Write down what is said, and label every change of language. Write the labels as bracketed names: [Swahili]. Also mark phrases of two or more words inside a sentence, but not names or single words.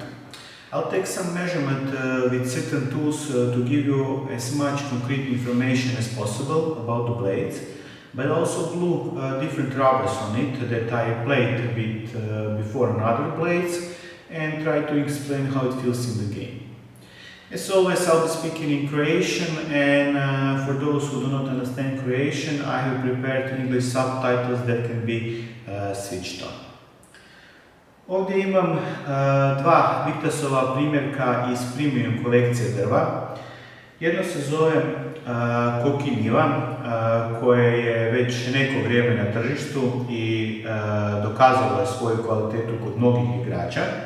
[English] I'll take some measurement with certain tools to give you as much concrete information as possible about the blades, but also glue different rubbers on it that I played with before on other blades and try to explain how it feels in the game. As always, I'll be speaking in Croatian, and for those who do not understand Croatian, I have prepared English subtitles that can be switched on. [Croatian] Ovdje imam dva Victusova primjerka iz premium kolekcije drva. Jedno se zove Kokiniva, koje je već neko vrijeme na tržištu i dokazalo je svoju kvalitetu kod mnogih igrača.